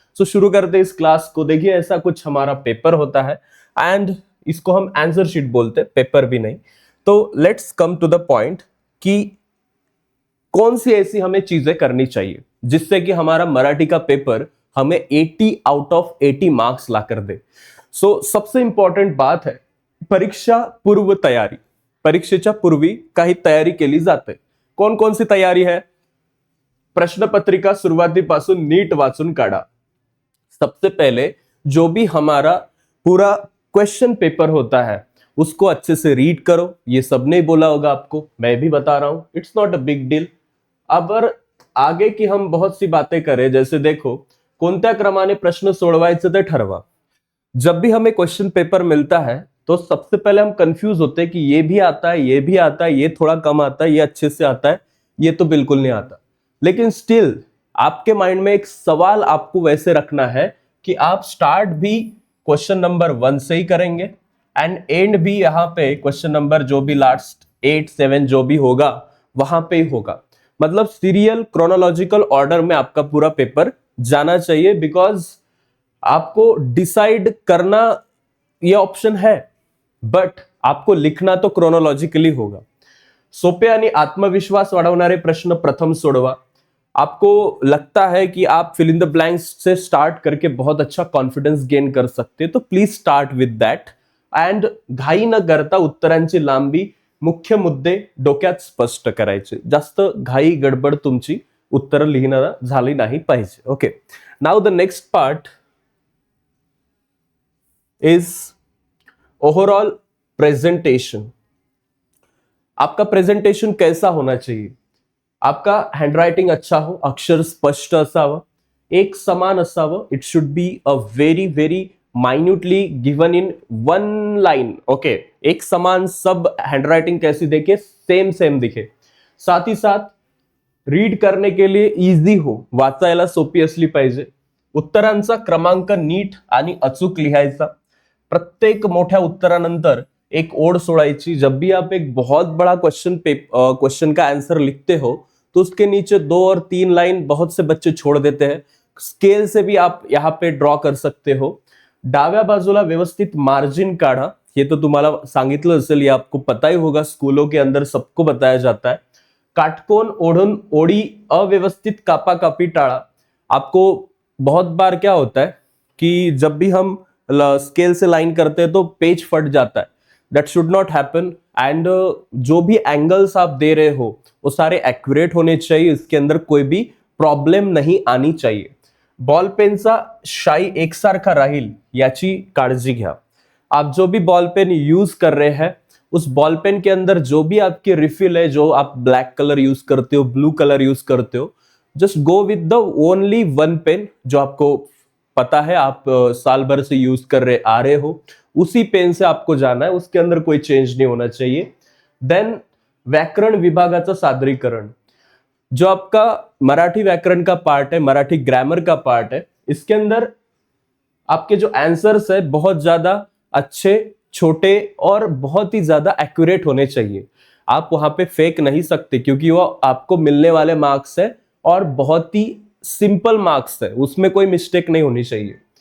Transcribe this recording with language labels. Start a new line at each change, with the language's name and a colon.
Hindi: सो शुरू करते हैं इस क्लास को। देखिए, ऐसा कुछ हमारा पेपर होता है एंड इसको हम आंसर शीट बोलते हैं, पेपर भी नहीं। तो let's come to the point कि कौन सी ऐसी हमें चीजें करनी चाहिए जिससे कि हमारा मराठी का पेपर हमें 80 आउट ऑफ 80 मार्क्स ला कर दे। सबसे इंपॉर्टेंट बात है
Marathi: परीक्षा पूर्व तयारी। परीक्षेच्या पूर्वी काही तयारी केली जाते।
Hindi: कौन कौन सी तयारी है?
Marathi: प्रश्नपत्रिका सुरुवातीपासून नीट वाचून काढा।
Hindi: सबसे पहले जो भी हमारा पूरा क्वेश्चन पेपर होता है उसको अच्छे से रीड करो। ये सबने बोला होगा आपको, मैं भी बता रहा हूं,
English: It's not a big deal.
Hindi: अगर आगे की हम बहुत सी बातें करें, जैसे देखो
Marathi: कोणत्या क्रमाने प्रश्न सोडवायचे ते ठरवा।
Hindi: जब भी हमें क्वेश्चन पेपर मिलता है तो सबसे पहले हम कंफ्यूज होते हैं कि ये भी आता है, ये भी आता है, ये थोड़ा कम आता है, ये अच्छे से आता है, ये तो बिल्कुल नहीं आता। लेकिन स्टिल आपके माइंड में एक सवाल आपको वैसे रखना है कि आप स्टार्ट भी क्वेश्चन नंबर 1 से ही करेंगे एंड एंड भी यहां पे क्वेश्चन नंबर जो भी लास्ट 8 7 जो भी होगा वहां पे ही होगा। मतलब सीरियल क्रोनोलॉजिकल ऑर्डर में आपका पूरा पेपर जाना चाहिए, बिकॉज आपको डिसाइड करना ये ऑप्शन है बट आपको लिखना तो क्रोनोलॉजिकली होगा।
Marathi: सोपे आणि आत्मविश्वास वाढवणारे प्रश्न प्रथम सोडवा।
Hindi: आपको लगता है कि आप फिल इन द ब्लैंक्स से स्टार्ट करके बहुत अच्छा कॉन्फिडेंस गेन कर सकते हैं तो
English: please start with that and
Marathi: घाई न करता उत्तरांची लांबी मुख्य मुद्दे डोक्यात स्पष्ट करायचे। जास्त घाई गडबड तुमची उत्तर लिहिणं झाली नाही पाहिजे।
English: Okay, now the next part is overall presentation.
Hindi: आपका प्रेजेंटेशन कैसा होना चाहिए? आपका हैंडराइटिंग अच्छा हो,
Marathi: अक्षर स्पष्ट असावं, एक समान असावं।
English: It should be a very very minutely given in 1 line.
Hindi: Okay, एक समान सब हैंडराइटिंग कैसी दिखे? सेम सेम दिखे। साथ ही साथ रीड करने के लिए इजी हो,
Marathi: वाचायला सोपी असली पाहिजे। उत्तरांचा क्रमांक नीट आणि अचूक लिहायचा। प्रत्येक मोठ्या उत्तरानंतर एक ओळ सोडायची।
Hindi: जब भी आप एक बहुत बड़ा क्वेश्चन का आंसर लिखते हो तो उसके नीचे 2 और 3 लाइन बहुत से बच्चे छोड़ देते हैं। स्केल से भी आप यहाँ पे ड्रॉ कर सकते हो।
Marathi: डाव्या बाजूला व्यवस्थित मार्जिन काढा।
Hindi: ये तो
Marathi: तुम्हाला सांगितलं असेल,
Hindi: ये आपको पता ही होगा, स्कूलों के अंदर सबको बताया जाता है।
Marathi: काटकोन ओढ़ून ओड़ी अव्यवस्थित कापाकापी टाळा।
Hindi: आपको बहुत बार क्या होता है कि जब भी हम स्केल से लाइन करते हैं तो पेज फट जाता है।
English: that should not happen
Hindi: and जो भी एंगल्स आप दे रहे हो वो सारे एक्यूरेट होने चाहिए। इसके अंदर कोई भी प्रॉब्लम नहीं आनी चाहिए।
Marathi: बॉल पेनचा शाई एकसारखा राहील याची काळजी घ्या।
Hindi: आप जो भी बॉल पेन यूज कर रहे हैं उस बॉल पेन के अंदर जो भी आपकी रिफिल है, जो आप ब्लैक कलर यूज करते हो, ब्लू कलर यूज करते हो,
English: just go with the only 1 pen
Hindi: जो आपको पता है आप साल भर से यूज कर रहे आ रहे हो, उसी पेन से आपको जाना है। उसके अंदर कोई चेंज नहीं होना चाहिए।
English: then
Marathi: व्याकरण विभागाचा सादरीकरण।
Hindi: जो आपका मराठी व्याकरण का पार्ट है, मराठी ग्रामर का पार्ट है, इसके अंदर आपके जो आंसर्स है बहुत ज्यादा अच्छे, छोटे और बहुत ही ज्यादा एक्यूरेट होने चाहिए। आप वहां पे फेक नहीं सकते क्योंकि वो आपको मिलने वाले मार्क्स है और बहुत ही सिंपल मार्क्स है, उसमें कोई मिस्टेक नहीं होनी चाहिए।